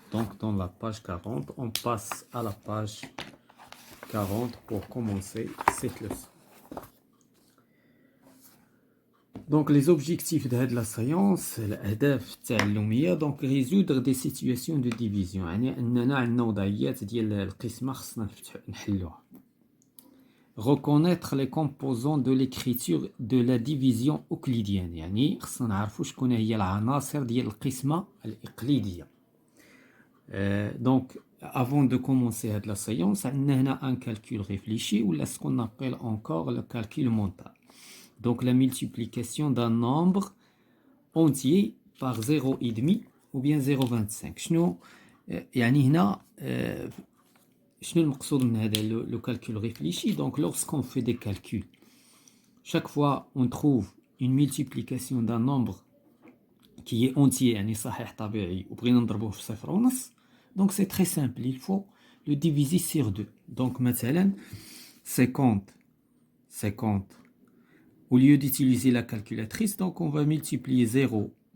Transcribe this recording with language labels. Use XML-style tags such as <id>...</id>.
<fr>Donc dans la page 40, on passe à la page 40 pour commencer cette leçon. Donc les objectifs de la séance,</fr> <ar>الأهداف التعلمية</ar> <fr>donc résoudre des situations de division.</fr> <ar>يعني أننا عندنا وضعيات ديال القسمة خصنا نحلوها.</ar> <fr>Reconnaître les composants de l'écriture de la division euclidienne.</fr> <ar>يعني خصنا نعرفوا شكون هي العناصر ديال القسمة الإقليدية.</ar> <fr>Donc avant de commencer la séance, on a un calcul réfléchi ou ce qu'on appelle encore le calcul mental. Donc la multiplication d'un nombre entier par 0,5 ou bien 0,25.</fr> <ar>شنو يعني هنا شنو المقصود من هذا</ar> <fr>le calcul réfléchi? Donc lorsqu'on fait des calculs, chaque fois on trouve une multiplication d'un nombre qui est entier</fr> <ar>يعني صحيح طبيعي وبغينا نضربوه في 0.5.</ar> <fr>Donc c'est très simple, il faut le diviser sur 2. Donc مثلا 50, au lieu d'utiliser la calculatrice, donc on va multiplier 0.</fr>